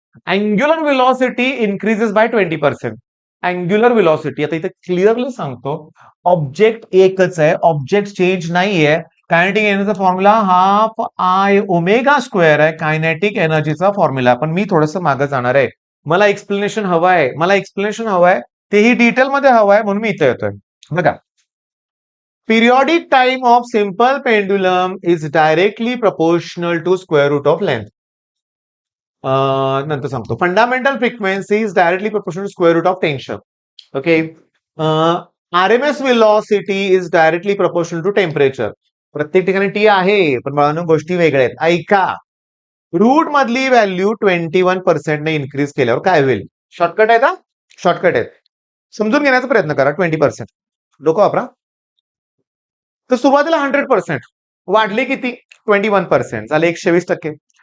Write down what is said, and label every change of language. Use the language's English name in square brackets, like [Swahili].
[English] Angular velocity increases by 20%. [Marathi] Angular velocity आता इथे clearly सांगतो, ऑब्जेक्ट एकच आहे. ऑब्जेक्ट चेंज नाहीये. Kinetic एनर्जीचा formula half i omega square आहे. Kinetic एनर्जीचा formula. पण मी थोडंसं मागे जाणार आहे. मला एक्सप्लेनेशन हवं आहे. मला एक्सप्लेनेशन हवं आहे. तेही डिटेलमध्ये हवं आहे म्हणून मी इथे येतोय. बघा. [English] Periodic time of simple pendulum is directly proportional to square root of length. [Marathi] नंतर सांगतो. [English] Fundamental frequency is directly proportional to square root of tension. Okay. RMS velocity is directly proportional to temperature. [Marathi] प्रत्येक ठिकाणी T आहे, पण बाळांनो गोष्टी वेगळ्या आहेत. ऐका. रूट मधली व्हॅल्यू 21% ने इन्क्रीज केल्यावर काय होईल? शॉर्टकट आहे का? शॉर्टकट आहे. समजून घेण्याचा प्रयत्न करा. 20% डोकं वापरा. तर सुरुवातीला 100% वाढले किती? 21% झाले 120%.